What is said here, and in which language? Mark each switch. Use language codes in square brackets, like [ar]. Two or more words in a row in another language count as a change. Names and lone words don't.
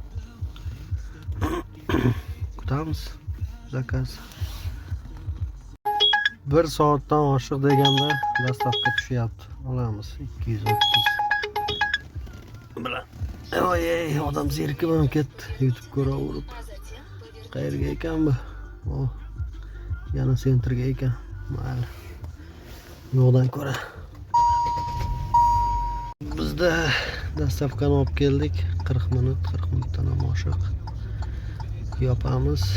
[uz] Kutamiz zakaz. 1 soatdan oshiq deganda dostavka tushyapti. Olamiz 230 bilan. Oy, odam zerikib ham ketdi. YouTube ko'raverib. [ru] а затем повернуть [uz] Qayerga ekan bu? Oh, yana sentrga ekan. Mayli. Yo'qdan ko'ra. Bizda dostavkani olib keldik. 40 minutdan ham oshiq. Yopamiz.